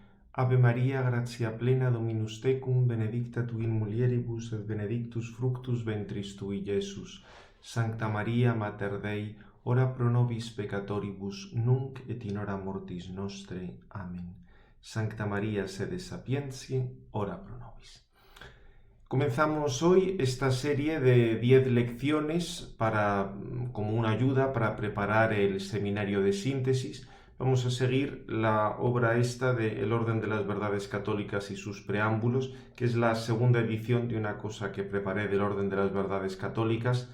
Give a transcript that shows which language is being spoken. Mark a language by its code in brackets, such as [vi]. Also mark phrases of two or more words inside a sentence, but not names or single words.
[la] Ave Maria, gratia plena, Dominus tecum, benedicta tu in mulieribus, et benedictus fructus ventris tui, Iesus. Sancta Maria, Mater Dei, ora pro nobis peccatoribus, nunc et in hora mortis nostre. Amen. Sancta Maria, sede sapientiae, ora pro nobis. [es] Comenzamos hoy esta serie de 10 lecciones como una ayuda para preparar el seminario de síntesis. Vamos a seguir la obra esta de El orden de las verdades católicas y sus preámbulos, que es la segunda edición de una cosa que preparé del orden de las verdades católicas.